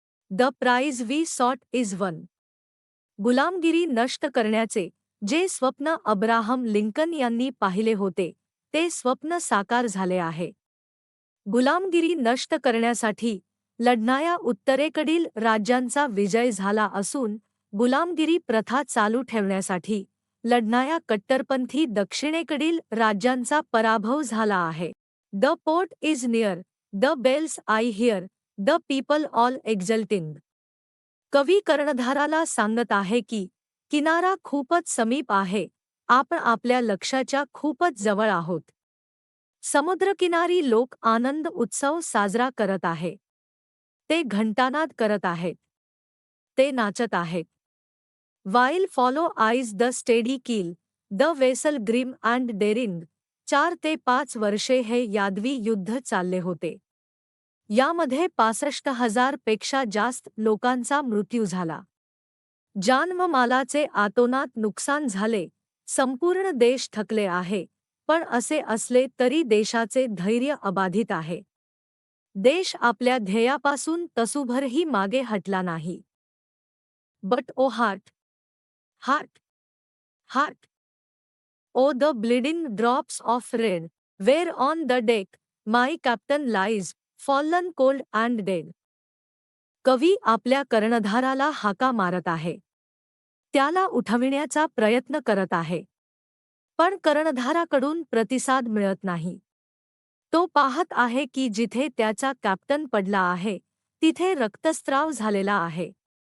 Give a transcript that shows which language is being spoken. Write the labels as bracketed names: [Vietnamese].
[English] The prize we sought is won. [Marathi] गुलामगिरी नष्ट करण्याचे जे स्वप्न अब्राहम लिंकन यांनी पाहिले होते, ते स्वप्न साकार झाले आहे. गुलामगिरी नष्ट करण्यासाठी लढणाऱ्या उत्तरेकडील राज्यांचा विजय झाला असून गुलामगिरी प्रथा चालू ठेवण्यासाठी लढणाऱ्या कट्टरपंथी दक्षिणेकडील राज्यांचा पराभव झाला आहे. [English] The port is near, the bells I hear, the people all exulting. [Marathi] कवी कर्णधाराला सांगत आहे की किनारा खूपच समीप आहे, आपण आपल्या लक्ष्याच्या खूपच जवळ आहोत. समुद्रकिनारी लोक आनंद उत्सव साजरा करत आहे. ते घंटानाद करत आहेत. ते नाचत आहेत. [English] While follow eyes the steady keel, the vessel grim and daring. [Marathi] 4 ते 5 वर्षे हे यादवी युद्ध चालले होते. यामध्ये 65,000 पेक्षा जास्त लोकांचा मृत्यू झाला. जानमालाचे अतोनात नुकसान झाले. संपूर्ण देश थकले आहे, पण असे असले तरी देशाचे धैर्य अबाधित आहे. देश आपल्या ध्येयापासून तसूभरही मागे हटला नाही. [English] But oh heart, heart, heart, oh the bleeding drops of rain, where on the deck my captain lies, fallen cold and dead. [Marathi] कवी आपल्या कर्णधाराला हाका मारत आहे. त्याला उठविण्याचा प्रयत्न करत आहे. पण कर्णधाराकडून प्रतिसाद मिळत नाही. तो पाहत आहे की जिथे त्याचा कॅप्टन पडला आहे, तिथे रक्तस्राव झालेला आहे.